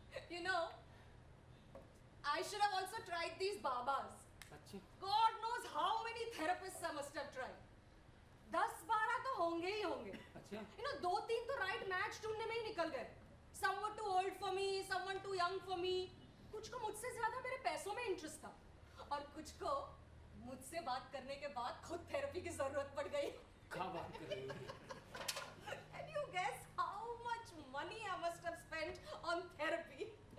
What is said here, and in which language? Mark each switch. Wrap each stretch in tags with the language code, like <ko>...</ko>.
<en>You know, I should have also tried these babas.</en> <hi>अच्छा,</hi> <en>God knows how many therapists I must have tried.</en> <hi>10-12 तो होंगे ही होंगे। अच्छा।</hi> <en>You know,</en> <hi>2-3 तो right match ढूंढने में ही निकल गए।</hi> <en>Some were too old for me, someone too young for me.</en> <hi>कुछ को मुझसे ज्यादा मेरे पैसों में इंटरेस्ट था, और कुछ को मुझसे बात करने के बाद खुद थेरेपी की जरूरत पड़ गई। क्या बात कर रही हो?</hi> <en>Can you guess how much money I must have spent on therapy?</en>